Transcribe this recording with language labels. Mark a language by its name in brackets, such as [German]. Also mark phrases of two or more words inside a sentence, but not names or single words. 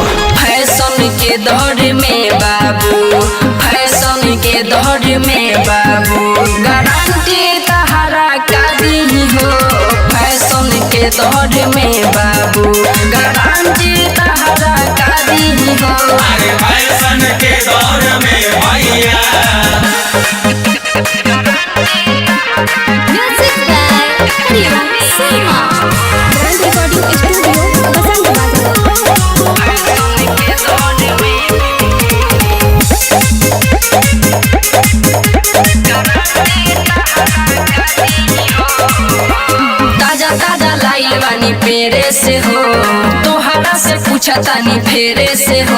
[Bhojpuri] फैशन के दौर में बाबू, फैशन के दौर में बाबू, गारंटी तहरा का दी हो। फैशन के दौर में बाबू, गारंटी तहरा का दी हो। अरे फैशन के दौर में भैया [English] Music by Hariom Sharma. Brand Recording Studio, Basant Bazaar. [Bhojpuri] फैशन के दौर ताजा ताजा लाइल बानी पेरे से हो, तोहरा से पूछा तानी फेरे से हो।